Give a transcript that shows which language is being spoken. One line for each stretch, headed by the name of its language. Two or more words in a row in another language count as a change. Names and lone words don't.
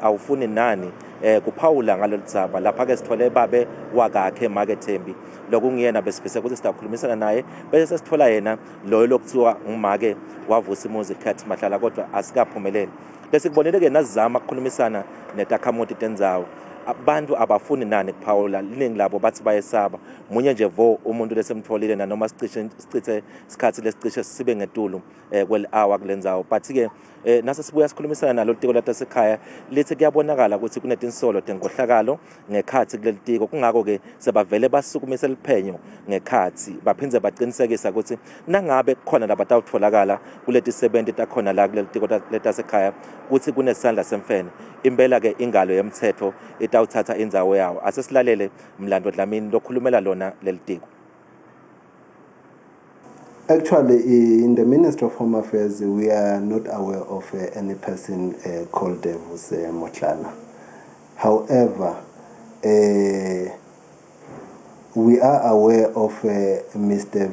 Swati: awufuni nani kuphawula ngalolu dzaba lapha ke sithole babe wakakhe make Thembi lokungiyena besifise ukuthi sizakhulumisana naye bese sithola yena lo lokuthiwa ngumake waVusimuzi Cat Mahlala kodwa asikaphumeleli bese kubonile ke nazama ukukhulumisana netakhamuti tendzawo abantu abafuni nani kuphawula liningi labo bathi bayesaba munye nje vo umuntu lesemtholile nanoma sichithe isikhathi lesicishe sibe ngetulu kweli hour kulendzawo but ke nase sibuya sikhulumisana nalo tiko latasekhaya lithi kuyabonakala ukuthi kunetinsolo tenkohlakalo ngekhathi kuleli tiko kungako ke sebavele basukumise liphenyo ngekhathi baphindze baqinisekisa ukuthi nangabe khona labatawutholakala kuleti 70 takhona la kuleli tiko latasekhaya ukuthi kunesandla semfene impela ke ingalo yemthetho itawuthatha indzawo yawo asesilalele Mlando Dlamini lokhulumela lona leli tiko.
English: Actually, in the Ministry of Home Affairs, we are not aware of any person called Vusi Mohlala. However, we are aware of Mr.